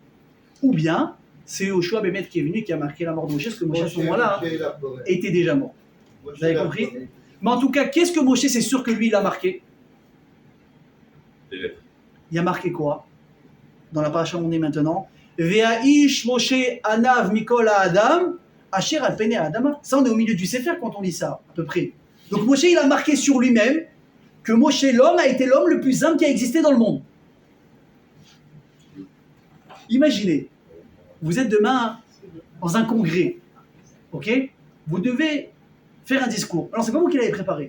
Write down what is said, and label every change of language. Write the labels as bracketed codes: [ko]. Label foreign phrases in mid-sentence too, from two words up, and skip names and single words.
[fr] Ou bien, c'est Yoshua Bémet qui est venu, qui a marqué la mort de Moshe, parce que Moshe à ce moment-là était déjà mort. Vous avez compris? Mais en tout cas, qu'est-ce que Moshe, c'est sûr que lui, il a marqué? Des lettres. Il a marqué quoi? Dans la paracha où on est maintenant, [he] והאיש משה ענו מכל האדם אשר על פני האדמה. [fr] Ça, on est au milieu du Sefer quand on lit ça, à peu près. Donc Moshe, il a marqué sur lui-même que Moshe, l'homme, a été l'homme le plus humble qui a existé dans le monde. Imaginez, vous êtes demain dans un congrès, ok? Vous devez faire un discours. Alors c'est pas vous qui l'avez préparé.